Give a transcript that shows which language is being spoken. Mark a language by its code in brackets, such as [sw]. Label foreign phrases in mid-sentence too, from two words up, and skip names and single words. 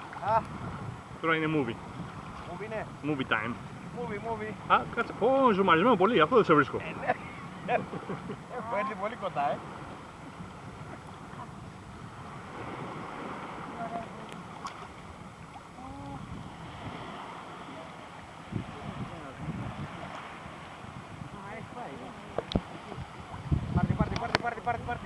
[el] Τώρα είναι movie. Movie είναι. [en] Movie time. [el] Movie. Α, κάτσε. Ω, ζουμαρισμένο πολύ, αυτό δεν σε βρίσκω. Ναι. Έχω έρθει πολύ κοντά, Πάρτι.